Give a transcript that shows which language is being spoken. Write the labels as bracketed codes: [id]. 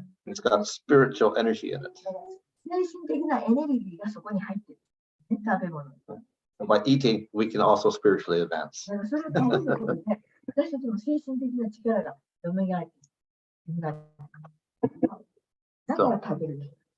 [en] It's got spiritual energy in it. [ja] 精神的なエネルギーがそこに入ってる、ね、食べ物。 [en] By eating, we can also spiritually advance. [ja] だからそれを食べることで、私たちの精神的な力が蘇ってだから食べる。